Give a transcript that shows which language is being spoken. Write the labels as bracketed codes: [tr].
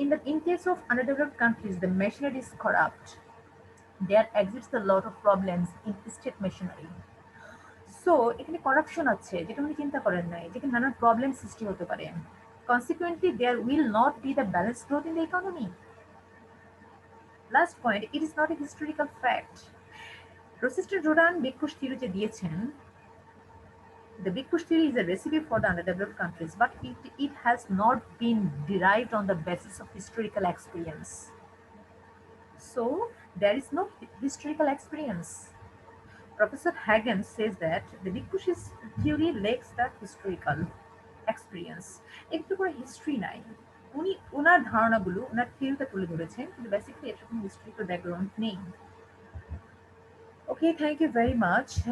[en] In case of underdeveloped countries, the machinery is corrupt. There exists a lot of problems in state machinery. [bn] So এখানে corruption আছে যেটা উনি চিন্তা করেন নাই, যেখানে নানান প্রবলেম সৃষ্টি হতে পারে। [en] Consequently, there will not be the balanced growth in the economy. Last point, it is not a historical fact. [bn] প্রসেসটেন্ট রোডান big push theory যে দিয়েছেন, [en] the Big Push theory is a recipe for the underdeveloped countries, but it has not been derived on the basis of historical experience. So there is no historical experience. Professor Hagen says that the Big Push's theory lacks the historical experience. [bn] একটু করে history নাই। উনি ওনার ধারণাগুলো ওনার থিওরিতে তুলে ধরেছেন কিন্তু basically এর কোনো হিস্ট্রিক্যাল ব্যাকগ্রাউন্ড নেই। [en] Okay, thank you very much.